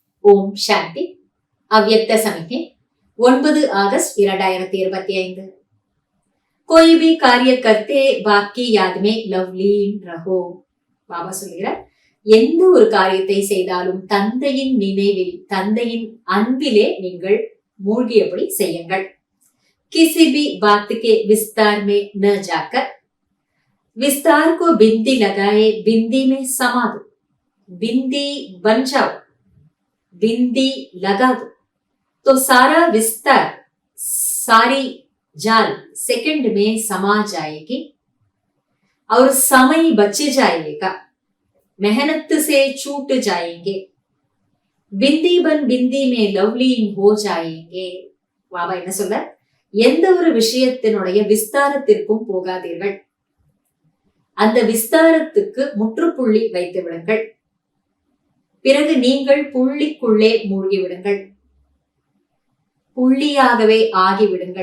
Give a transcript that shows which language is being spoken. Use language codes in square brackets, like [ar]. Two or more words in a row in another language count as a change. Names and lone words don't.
[ta] ஓம் சாந்தி. அவ்யக்த சமிக்கை 9 ஆகஸ்ட் 2025. [hi] कोई भी कार्य करते बाकी याद में लवलीन रहो. [ta] பாபா சொல்கிறார், எந்த ஒரு காரியத்தை செய்தாலும் தந்தையின் நினைவில், தந்தையின் அன்பிலே நீங்கள் மூழ்கியபடி செய்யுங்கள். [hi] किसी भी बात के विस्तार में न जाकर विस्तार को बिंदी लगाए बिंदी में समा दो. बिंदी बन जाओ, बिंदी लगा दो तो सारा विस्तार, सारी जाल सेकंड में समा जाएगी और समय बच जाएगा, मेहनत से छूट जाएंगे, बिंदी बन बिंदी में लवलीन हो जाएंगे. [ta] பாபா என்ன சொல்ற, எந்த ஒரு விஷயத்தினுடைய விஸ்தாரத்திற்கும் போகாதீர்கள், அந்த விஸ்தாரத்துக்கு முற்றுப்புள்ளி வைத்து விடுங்கள். பிறகு நீங்கள் புள்ளிக்குள்ளே மூழ்கி விடுங்கள், புள்ளியாகவே ஆகிவிடுங்கள்.